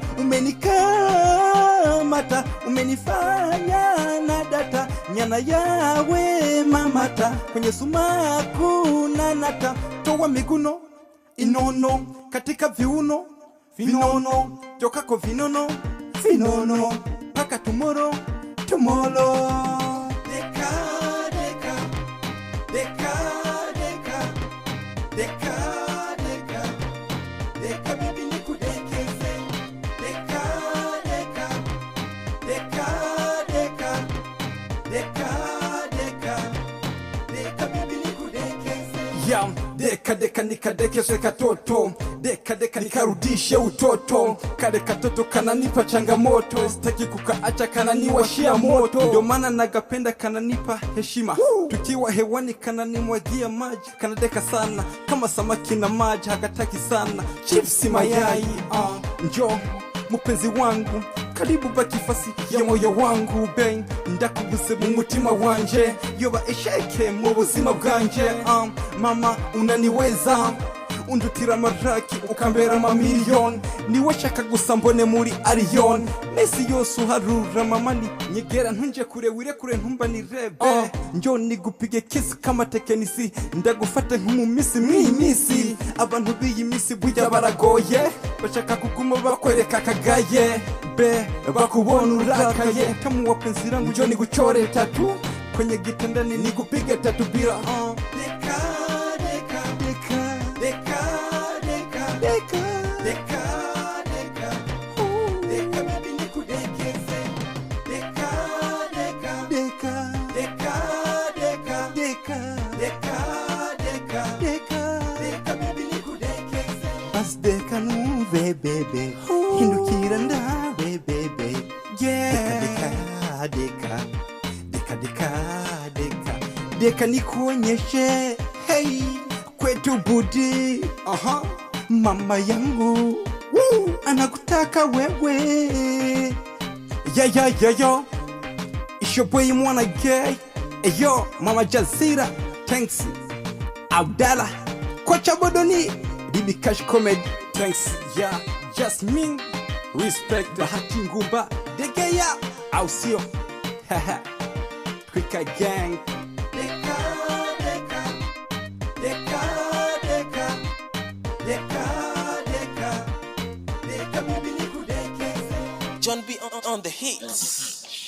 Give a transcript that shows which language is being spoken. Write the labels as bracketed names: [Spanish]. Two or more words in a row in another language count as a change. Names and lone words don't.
[Swahili] Umenikamata, umenifanya na data. Nyana yawe mamata. Kwenye sumaku na nata. Towa miguno inono katika viuno vinono. Jokako vinono paka tomorrow. Deka, deka, deka, deka, deka, deka, deka bibi nikudekeze. Deka, deka, deka, deka, deka, deka, deka bibi nikudekeze. Ya deka nikadekeze katoto. Deka nikarudishe utoto. Kale katoto kananipa changamoto. Sitaki kukaacha kananiwashia moto. Ndio maana nagapenda kananipa heshima. Tukiwa hewani kananimwagia maji. Kanadeka sana kama samaki na maji. Hakataki sana chips mayai. Njoo mupenzi wangu, karibu bakifasi ya moyo wangu. [Rundi] Bang ndakuguse mu mutima wanje. Yoba esheke mu buzima bwanje. [Swahili] Mama unaniweza, [Rundi] undutira maraki ukambera mamiliyoni. Niwe shaka gusa mbone muri Arion. Mesi yose uharura mamani. Nyegera ntunje kure wire kure ntumba nirebe. [Swahili] Njoo nigupige kiss kama tekenisi. [Rundi] Ndagufate nk'umumisi mwimisi. Abantu biyi misi burya baragoye. Bashaka kuguma bakwereka kagaye. Be bakubona urakaye. [Swahili] Tamu wapenzi langu njoo niguchore tatu. Kwenye gitanda nikupige tatu bila. Deka, deka, deka, deka, deka, deka, deka bibi nikudekeze. Deka, deka, deka, deka, deka, deka bibi nikudekeze. [Rundi] Bas deka nuve bebe. Hindukira ndawe bebe. [Swahili] Deka nikuonyeshe. Hey kwetu budi. Mama yangu anakutaka wewe. [English] Yo it's your boy Mwana Gay. Yo Mama Jazira. Thanks Abdallah Kocha Bodoni Bibi Cash Comedy. Thanks yeah Jasmine. [Swahili] Respect Bahati Ngumba Degeya au sio? [English] Quick gang. [Swahili] Deka, deka, deka, deka, deka, deka, deka bibi nikudekeze. [English] John B. on the hits.